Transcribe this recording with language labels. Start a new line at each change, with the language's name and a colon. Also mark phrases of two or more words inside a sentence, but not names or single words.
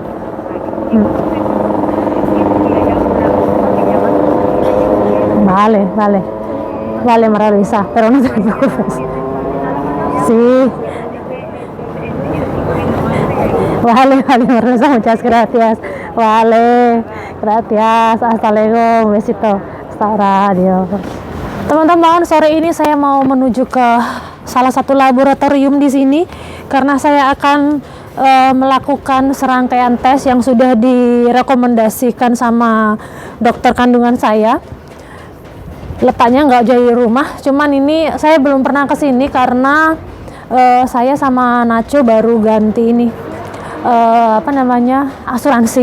Spanish: Vale, María Luisa, pero no te preocupes. Sí. Vale, María Luisa, muchas gracias. Vale, gracias. Hasta luego, un besito. Hasta ahora, adiós.
Indonesian: Teman-teman, sore ini saya mau menuju ke salah satu laboratorium di sini karena saya akan melakukan serangkaian tes yang sudah direkomendasikan sama dokter kandungan saya. Letaknya nggak jauh dari rumah, cuman ini saya belum pernah ke sini karena saya sama Nacho baru ganti ini asuransi.